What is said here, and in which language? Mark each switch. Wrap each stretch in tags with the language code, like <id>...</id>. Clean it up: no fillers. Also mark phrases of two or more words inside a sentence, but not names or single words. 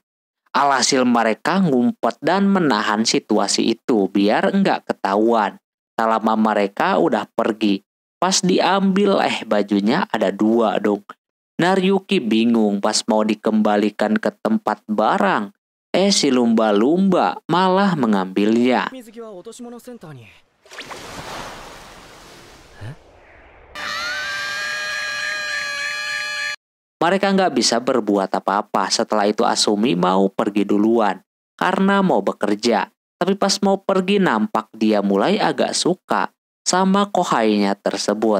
<id>Alhasil mereka ngumpet dan menahan situasi itu biar nggak ketahuan. Tak lama mereka udah pergi. Pas diambil, bajunya ada dua dong. Nariyuki bingung pas mau dikembalikan ke tempat barang. Si lumba-lumba malah mengambilnya.</id> <ja>水着は落とし物センターに。</ja> <id>Mereka nggak bisa berbuat apa-apa. Setelah itu Asumi mau pergi duluan karena mau bekerja. Tapi pas mau pergi nampak dia mulai agak suka sama kohainya tersebut.</id>